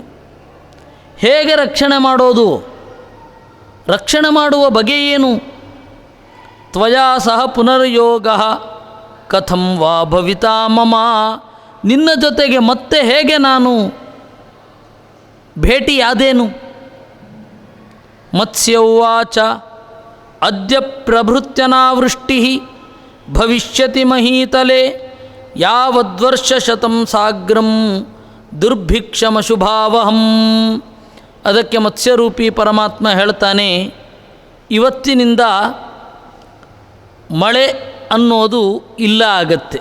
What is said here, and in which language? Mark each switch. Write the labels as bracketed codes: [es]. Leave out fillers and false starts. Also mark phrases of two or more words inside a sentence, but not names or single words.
[kn] ಹೇಗೆ ರಕ್ಷಣೆ ಮಾಡೋದು? ರಕ್ಷಣೆ ಮಾಡುವ ಬಗೆ ಏನು? [sa] ತ್ವಯಾ ಸಹ ಪುನರ್ಯೋಗ ಕಥಂ ವಾ ಭವಿತಾ ಮಮ. [kn] ನಿನ್ನ ಜೊತೆಗೆ ಮತ್ತೆ ಹೇಗೆ ನಾನು ಭೇಟಿಯಾದೇನು? [sa] ಮತ್ಸ್ಯ ಉವಾಚ ಅದ್ಯ ಪ್ರಭೃತ್ಯನಾವೃಷ್ಟಿ ಭವಿಷ್ಯತಿ ಮಹೀತಲೆ ಯಾವದ್ವರ್ಷಶತಂ ಸಾಗ್ರಂ ದುರ್ಭಿಕ್ಷಮಶುಭಾವಹಂ. [kn] ಅದಕ್ಕೆ ಮತ್ಸ್ಯರೂಪಿ ಪರಮಾತ್ಮ ಹೇಳ್ತಾನೆ, ಇವತ್ತಿನಿಂದ ಮಳೆ ಅನ್ನೋದು ಇಲ್ಲ ಆಗತ್ತೆ.